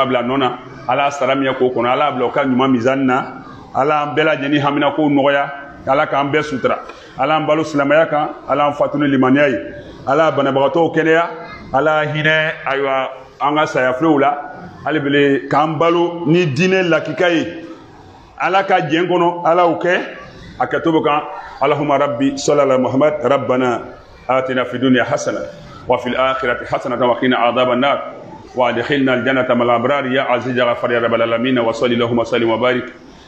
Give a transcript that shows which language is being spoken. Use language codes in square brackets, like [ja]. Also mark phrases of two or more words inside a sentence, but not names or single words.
[bm] bila nɔ na ala y'a sara min ye k'o kɔnɔ ala y'a bila o ka ɲuman mizani na ala an bɛɛ lajɛlen haminakow nɔgɔya ala k'an bɛɛ sutura ala an balo silamɛya kan ala an fatu ni limaniya ye ala y'a banabagatɔw kɛnɛya ala y'a hinɛ ayiwa an ka sayafilew la hali bele k'an balo ni diinɛ lakika ye ala ka jɛn kɔnɔ ala y'o kɛ a kɛtogo kan [ar] اللهم رب صل على محمد ربنا آتنا في الدنيا حسنة وفي الآخرة حسنة وقنا عذاب النار وأدخلنا الجنة مع الأبرار يا عزيز يا غفار يا رب العالمين وصلى الله وسلم وبارك